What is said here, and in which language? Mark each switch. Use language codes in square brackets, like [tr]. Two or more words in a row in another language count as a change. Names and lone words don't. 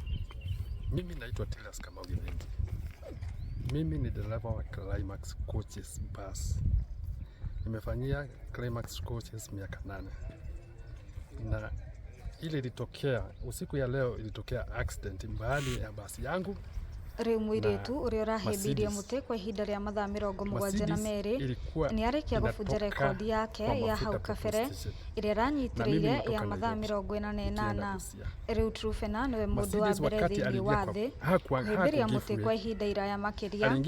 [sw] Mimi naitwa Tilas Kamau Githinji. Mimi ni dereva wa Climax Coaches Bus. Nimefanyia Climax Coaches miaka 8. Na ile ilitokea usiku ya leo, ilitokea accident mbali ya basi yangu. [ki] Riu muiretu uria urahimbirie muti kwa ihinda ria mathaa 72 ni arikia gubunja rekodi yake ya hau kabere iria ranyitiriire ya mathaa 48. Riu Trufena niwe mundu wa mbere thiini wa thi kuhimbiria muti kwa ihinda iraya makiria.